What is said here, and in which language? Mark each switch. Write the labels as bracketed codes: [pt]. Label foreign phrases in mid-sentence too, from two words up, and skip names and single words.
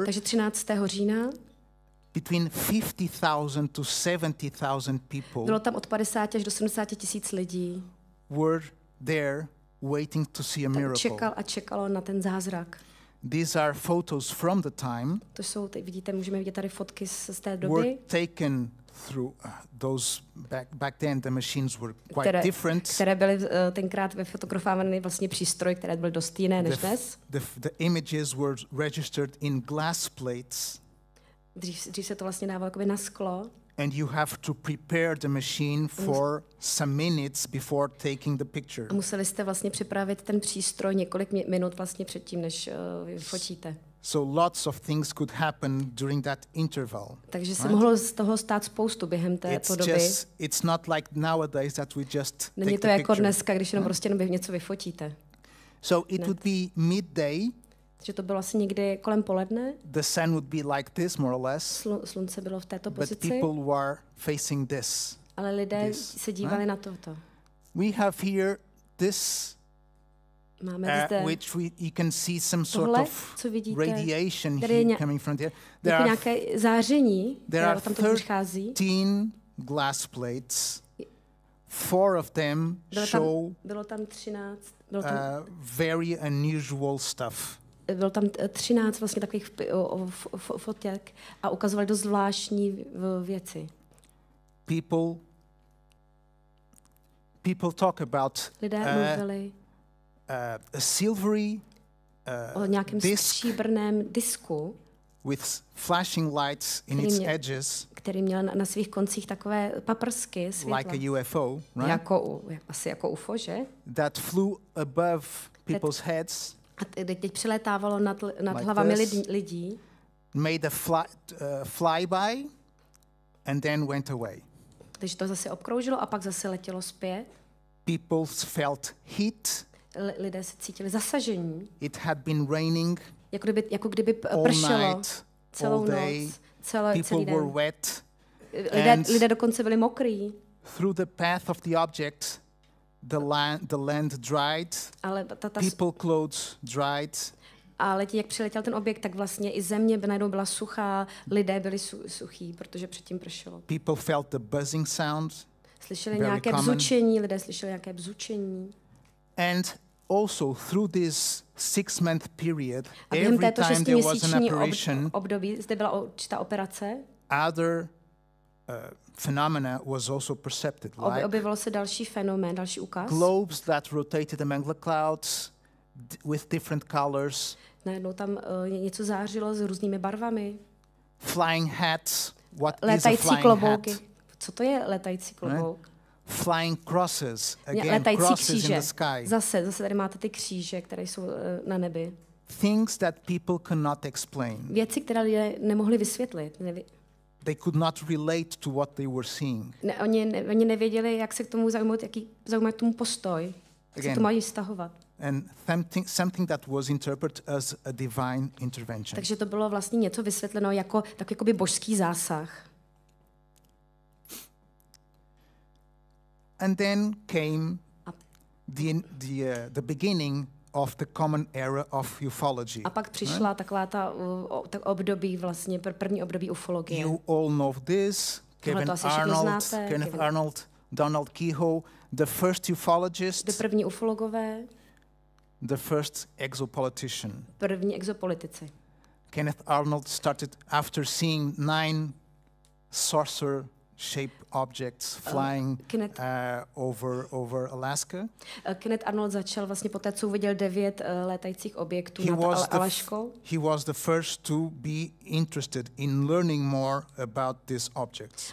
[cs] takže 13. října, [en] between 50,000 to 70,000 people, [cs] bylo tam od 50 až do 70 tisíc lidí, [en] were there waiting to see a miracle. [cs] Čekalo na ten zázrak. [en] These are photos from the time. [cs] To jsou, vidíte, můžeme vidět tady fotky z té doby. [en] Were taken through those back then the machines were quite different. [cs] Které byly tenkrát vyfotografovány vlastně přístroje, které byly dost jiné než dnes. [en] The images were registered in glass plates. [cs] Dřív se to vlastně dávalo jakoby na sklo. [en] And you have to prepare the machine for some minutes before taking the picture. [cs] A museli jste vlastně připravit ten přístroj několik minut vlastně předtím, než fotíte. [en] So lots of things could happen during that interval. [cs] Takže se mohlo z toho stát spoustu během této doby. [en] It's not like nowadays that we just [cs] Není to jako dneska, když jenom prostě něco vyfotíte. [en] So it would be midday. [cs] Takže to bylo asi někdy kolem poledne. [en] The sun would be like this, more or less. [cs] Slunce bylo v této pozici. [en] But people were facing this. [cs] Ale lidé se dívali na toto. [en] We have here this, which you can see some sort of radiation here coming from there. There are [cs] nějaké záření, které tam to přichází. [en] 13 glass plates. 4 of them show [cs] bylo tam 13. [en] Very unusual stuff. [cs] Bylo tam 13 vlastně takových fotek a ukazovali dost zvláštní věci. [en] People talk about a silvery [cs] o nějakém stříbrném disku [en] with flashing lights in its edges, [cs] který měl na svých koncích takové paprsky světla. [en] Like a UFO, right? [cs] Asi jako UFO, že? [en] That flew above people's heads. [cs] A teď přelétávalo nad hlavami lidí. [en] Made a flyby and then went away. [cs] Takže to zase obkroužilo a pak zase letělo zpět. [en] People felt heat. [cs] Lidé se cítili zasažení. [en] It had been raining. [cs] Jako kdyby pršelo celou noc, celý den. [en] Were wet. [cs] Lidé dokonce byli mokrý. [en] Through the path of the object, the land dried. People clothes dried. [cs] Ale jak přiletěl ten objekt, tak vlastně i země najednou byla suchá, lidé byli suchí, protože předtím pršelo. [en] People felt the buzzing sound. [cs] Slyšeli nějaké bzučení, lidé slyšeli nějaké bzučení. [en] And also through this 6-month period, every time there was an apparition, [cs] období, zde byla určitá operace. [en] Other phenomena was also percepted. [cs] Objevilo se další fenomén, další ukaz. [en] Globes that rotated among the clouds with different colors. [cs] Najednou tam něco zářilo s různými barvami. [en] Flying hats. What [cs] letající [en] is a flying [cs] klobouky. [en] hat? [cs] Co to je letající klobouk? [en] Flying crosses. Again, [cs] letající [en] crosses [cs] kříže. [en] in the sky. [cs] Zase tady máte ty kříže, které jsou na nebi. [en] Things that people cannot explain. [cs] Věci, které lidé nemohli vysvětlit. [en] They could not relate to what they were seeing. [cs] Oni nevěděli, jak se k tomu zaujmout, zaujmout tomu postoj, jak se to mají vztahovat. [en] And something that was interpreted as a divine intervention. [cs] Takže to bylo vlastně něco vysvětleno jako takový božský zásah. [en] And then came the beginning of the common era of ufology. [cs] A pak přišla taková ta období vlastně, první období ufologie. [en] You all know this. Kenneth Arnold, Donald Keyhoe, the first ufologist. [cs] První ufologové. [en] The first exopolitician. [cs] První exopolitici. [en] Kenneth Arnold started after seeing 9 saucer-shaped objects flying over Alaska. [cs] Kenneth Arnold začal vlastně poté, co uviděl 9 létajících objektů nad Alaškou. [en] He was the first to be interested in learning more about these objects.